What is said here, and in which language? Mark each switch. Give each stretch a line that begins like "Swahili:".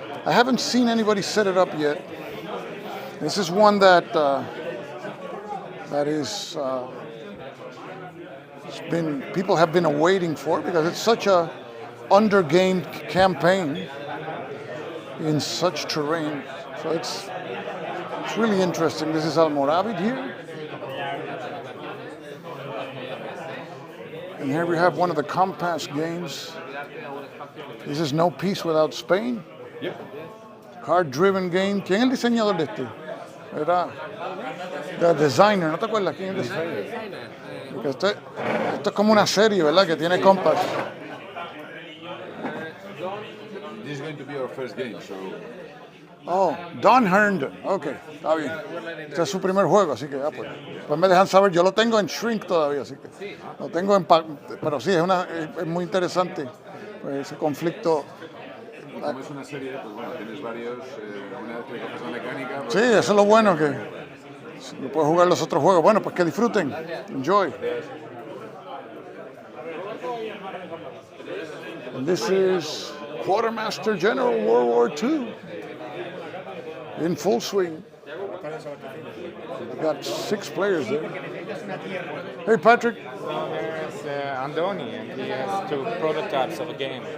English: I haven't seen anybody set it up yet. This is one that is people have been awaiting for because it's such a undergamed campaign in such terrain. So it's really interesting. This is Almoravid here. And here we have one of the Compass games. This is No Peace Without Spain. Yep. Card-driven game.
Spanish: ¿Quién es el diseñador de este? Era
English: the designer,
Spanish: ¿no te acuerdas quién es el designer? Porque esto es como una serie, ¿verdad? Que tiene Compass.
English: This is going to be our first game, so...
Spanish: Oh, Don Herndon. Ok, está bien. Este es su primer juego, así que pues me dejan saber. Yo lo tengo en Shrink todavía, así que lo tengo pero sí, es muy interesante ese conflicto. Como es una serie, pues bueno, tienes varios, una vez que coges la mecánica... Pues... Sí, eso es lo bueno, que puedes jugar los otros juegos. Bueno, pues que disfruten.
English: Enjoy. And this is Quartermaster General World War II in full swing. We've got 6 players there. Hey, Patrick. There's Andoni, and he has 2 prototypes of a game.